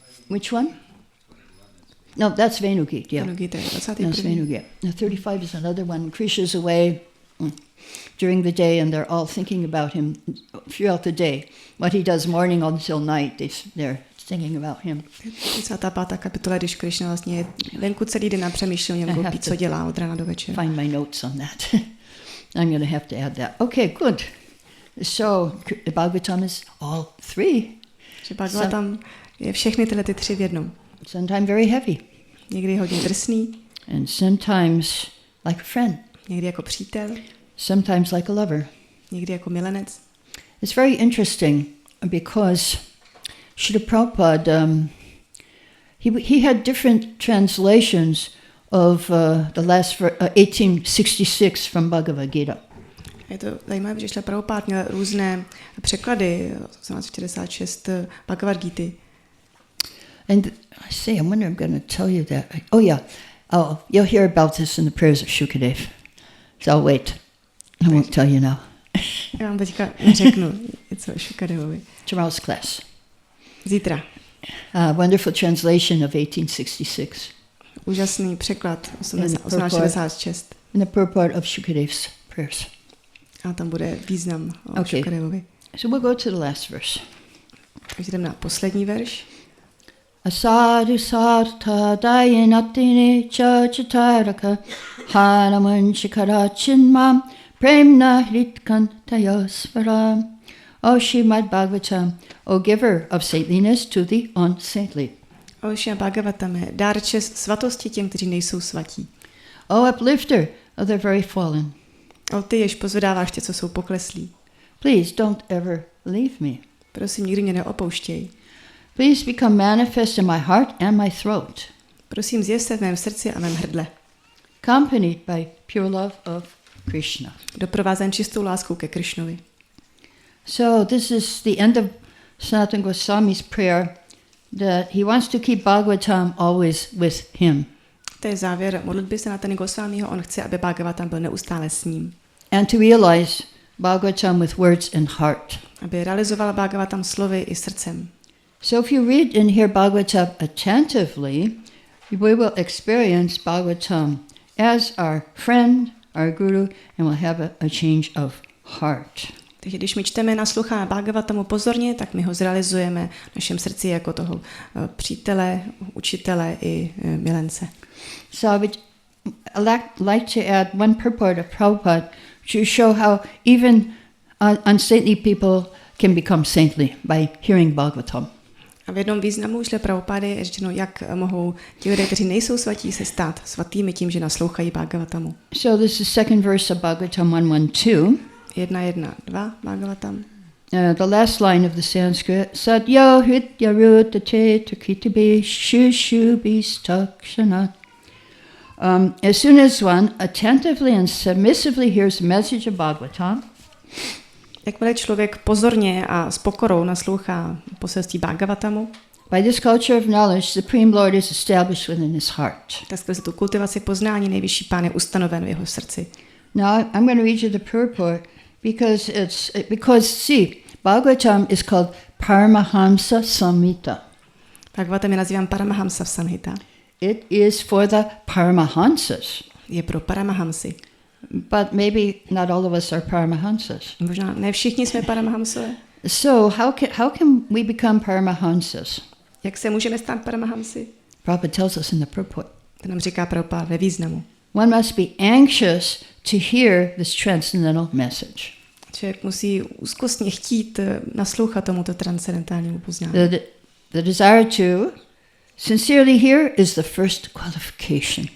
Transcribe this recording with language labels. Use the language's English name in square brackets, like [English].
[English] Which one? No, that's Venu Gita, yeah. That's Venu Gita. Now 35 is another one. Krishna's away during the day and they're all thinking about him throughout the day. What he does morning until night, they're thinking about him. 35. [Czech] kapitola, když Krishna vlastně je venku celý den a přemýšlí o něm, Gopi, co dělá od rána do večera. [English] Find my notes on that. I'm going to have to add that. Okay, good. So, Bhagavatam is all 3. [Czech] Že Bhagavatam je všechny tyhle 3 v jednom. [English] Sometimes very heavy. [Czech] Někdy hodně drsný. [English] And sometimes like a friend. [Czech] Někdy jako přítel. [English] Sometimes like a lover. [Czech] Někdy jako milenec. [English] It's very interesting because Srila Prabhupada, he had different translations of the last 1866 from Bhagavad Gita. [Czech] Je to zajímavé, že Srila Prabhupada měl různé překlady 1866 Bhagavad Gity. [English] And I wonder I'm going to tell you that. You'll hear about this in the prayers of Shukadev. So I'll wait. I won't tell you now. [Czech] Já vám teďka neřeknu něco o Shukadevovi. [English] Tomorrow's class. [Czech] Zítra. [English] Wonderful translation of 1866. [Czech] Úžasný překlad 1866. [English] In the purport of Shukadev's prayers. [Czech] A tam bude význam o Shukadevovi. [English] So we'll go to the last verse. [Czech] Takže jdeme na poslední verš. [Sanskrit] Asadu sartha dayanatini chachataraka hanaman shikarachinmam premna hritkantayasvaram. [English] O Šrímad Bhágavatam, O giver of saintliness to the unsaintly. [Czech] O Šrímad Bhágavatame, dárče svatosti těm, kteří nejsou svatí. [English] O uplifter of the very fallen. [Czech] O ty, jež pozvedáváš tě, co jsou pokleslí. [English] Please don't ever leave me. [Czech] Prosím, nikdy mě neopouštěj. [English] Please become manifest in my heart and my throat. [Czech] Prosím, zjev se v mém srdci a mém hrdle. [English] Accompanied by pure love of Krishna. [Czech] Doprovázen čistou láskou ke Krišnovi. [English] So this is the end of Sanatana Goswami's prayer, that he wants to keep Bhagavatam always with him. [Czech] To je závěr modlitby Sanatany Goswamiho. On chce, aby Bhagavatam byl neustále s ním. [English] And to realize Bhagavatam with words and heart. [Czech] Aby realizoval Bhagavatam slovy i srdcem. [English] So if you read and hear Bhagavatam attentively, we will experience Bhagavatam as our friend, our guru, and we'll have a change of heart. [Czech] Takže když my čteme, nasloucháme Bhagavatamu pozorně, tak my ho zrealizujeme v našem srdci jako toho přítele, učitele i milence. [English] So I would like to add one purport of Prabhupada to show how even unsaintly people can become saintly by hearing Bhagavatam. [Czech] A v jednom významu šle Prabhupády je řečeno, jak mohou ti lidé, kteří nejsou svatí, se stát svatými tím, že naslouchají Bhagavatamu. [English] So this is second verse of Bhagavatam 112. 1.1.2 Bhagavatam. The last line of the Sanskrit, [Sanskrit] Sadyo hritya rutate takitibi shushubi stakshanat. [English] As soon as one attentively and submissively hears the message of Bhagavatam, [Czech] Jakmile člověk pozorně a s pokorou naslouchá poselství Bhagavatamu, [English] by this culture of knowledge, Supreme Lord is established within his heart. [Czech] tak skrze tu kultivaci poznání nejvyšší Pán je ustanoven v jeho srdci. [English] Now I'm going to read you the purport because see, Bhagavatam is called Paramahamsa Samhita. [Czech] Bhagavatam je nazýván Paramahamsa Samhita. [English] It is for the Paramahamsas. [Czech] Je pro Paramahamsy. [English] But maybe not all of us are Paramahamsas. [Czech] Možná ne všichni jsme Paramahamsové. [English] So how can we become Paramahamsas? [Czech] Jak se můžeme stát Paramahamsy? [English] Prabhupada tells us in the purport. [Czech] To nám říká Prabhupada ve významu. [English] One must be anxious to hear this transcendental message. [Czech] Člověk musí úzkostně chtít naslouchat tomuto transcendentálnímu poznání. [English] The desire to sincerely hear is the first qualification.